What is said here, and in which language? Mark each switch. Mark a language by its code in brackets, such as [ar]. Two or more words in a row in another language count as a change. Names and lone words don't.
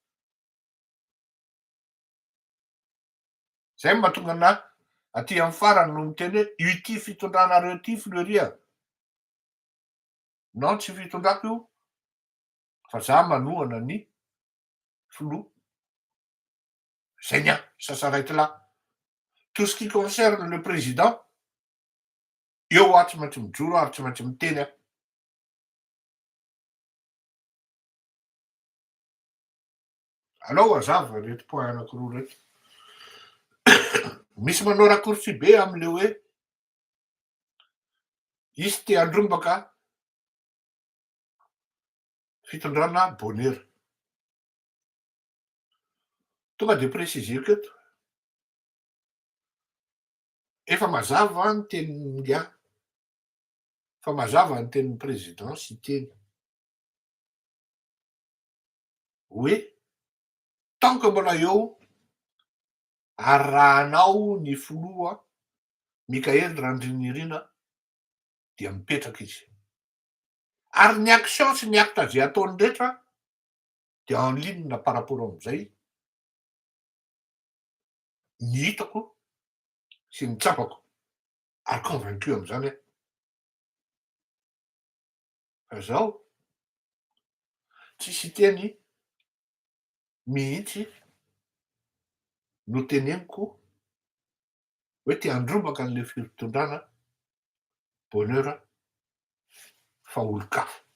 [mg] Zay mahatonga ana aty amin'ny farany no miteny hoe ity fitondranareo ity fleuria. Non tsy fitondrako io fa za manohana ny filoha. Zay nia sasaraiky lahy. [fr] Tout ce qui concerne le président [mg] eo aho tsy maintsy mijoro ary tsy maintsy miteny aho. Alao azava reto point anankiroa reto. Misy manao raccourci be am'le hoe izy te handrombaka fitondrana bonheur. Tonga de préciseko eto. Efa mazava ny tenin'ny ngia. Fa mazava ny tenin'ny président sy teny. Hoe [fr] tant que [mg] mbola eo arahanao ny filoha Mikaël Randrinirina dia mipetraka izy. Ary ny action sy ny acte zay ataony rehetra dia [fr] en ligne par rapport [mg] amin'izay ny hitako sy ny tsapako ary convaincu amin'izany aho. Fa zao tsisy teny mihitsy no teneniko hoe te handrombaka an'le fitondrana bonheur fa olo-kafa.